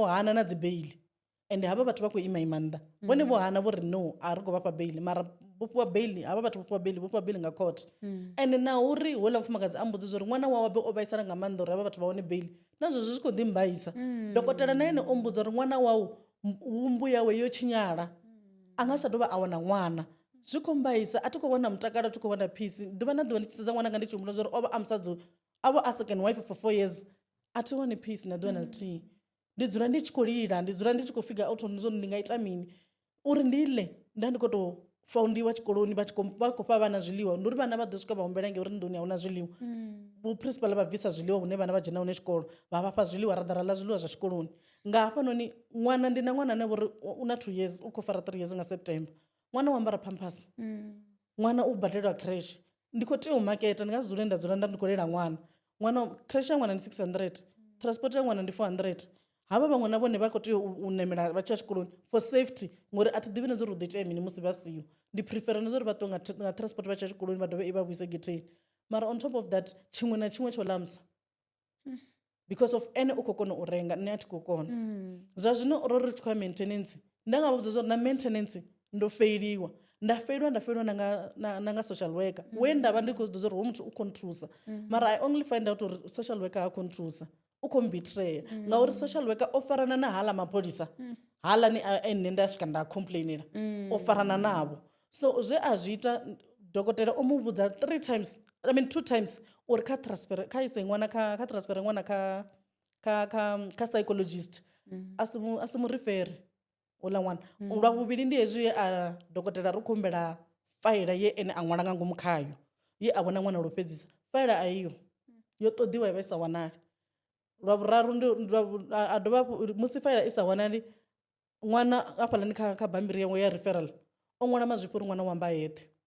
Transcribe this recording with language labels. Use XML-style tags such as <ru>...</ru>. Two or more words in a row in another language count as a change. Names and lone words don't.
<ve>hana na dzi beili ende havha vhathu vha khou ima nnḓa vhone vho hana vho ri no a ri khou vha fha beili mara vhofhiwa beili havha vhathu vhofhiwa beili nga court ende na uri houḽa mufumakadzi a mbudza zwa uri ṅwana wawe be o vhaisala nga maanḓa uri havha vhathu vha wane beili nazwo zwi khou ḓi mbaisa dokotela na ene o mbudza uri ṅwana wau wumbu yawe yo tshinyala a nga sa dovha a wana ṅwana zwi khou mbaisa a thi khou wana mutakalo a thi khou wana peace ḓuvha na ḓuvha ndi tshi sedza ṅwana nga ndi tshi humbula zwa uri o vha a musadzi a vha</ve> <en>a second wife for 4 years</en> <ve>a thi wani peace na ḓuvha na ḽithihi ndi dzula ndi tshi khou lila ndi dzula ndi tshi khou</ve> <en>figure out</en> <ve>zwo ndi nga ita mini uri ndi ḽe nda ndi khou tou faundiwa tshikoloni vha khou fha vhana zwiḽiwa ndi uri vhana vha ḓo swika vha humbela ngeuri nḓuni a huna zwiḽiwa vhuprincipal vha bvisa zwiḽiwa hune vhana vha dzhena hune tshikolo vha vha fha zwiḽiwa ra ḓa ra ḽa zwiḽiwa zwa tshikoloni nga hafhanoni ṅwana ndi na ṅwana ane vhori u na</ve> <en>2 years</en> <ve>u khou fara</ve> <en>3 years</en> <ve>nga September ṅwana u ambara pampers ṅwana u badelwa creche ndi khou tea u maketa ndi nga si dzule nda dzula ndi khou lela ṅwana creche ya ṅwana ndi 600 transport ya ṅwana ndi 400 hava vhaṅwe na vhone vha khou tea u ṋamela vha tshi ya tshikoloni</ve> <en>for safety</en> <ve>ngori a thi ḓivhi na zwo uri hu ḓo itea mini musi vha siho ndi prefera na zwo uri vha ṱuwe nga transport vha tshi ya tshikoloni vha dovhe i vha vhuise getheni mara</ve> <en>on top of that</en> <ve>tshiṅwe na tshiṅwe tsho lamsa</ve> <en>because of</en> <ve>ene u khou kona u renga nṋe a thi khou kona zwa zwino ro ri tshi khou ya maintenance nda nga vhudza zwo ri na maintenance ndo feiliwa nda feiliwa na nga</ve> <en>social worker</en> <ve>we nda vha ndi khou zwi ḓo zwa uri hoyu muthu u khou nthusa mara</ve> <en>I only find out</en> <ve>uri</ve> <en>social worker</en> <ve>ha khou nthusa u khou mbitreya ngauri</ve> <en>social worker</en> <ve>o farana na hala mapholisa halani nne nda swika nda complainela o farana navho so zwe a zwi ita dokotela o mu vhudza</ve> <en>2 times</en> <ve>uri kha ise ṅwana kha transfere ṅwana kha psychologist a si mu refere uḽa ṅwana lwa vhuvhili ndi hezwi ye a dokotela ri khou humbela faila ye ene a ṅwala nga ngomu khayo ye a vhona ṅwana lwo fhedzisa faila a iyo yo ṱoḓiwa ya vha isa wanali lwa vhuraru a dovha musi faila i sa wanali ṅwana hafhaḽani kha bambiri yawe ya referral o ṅwala mazwifhi uri ṅwana wamba a yeṱhe</ve>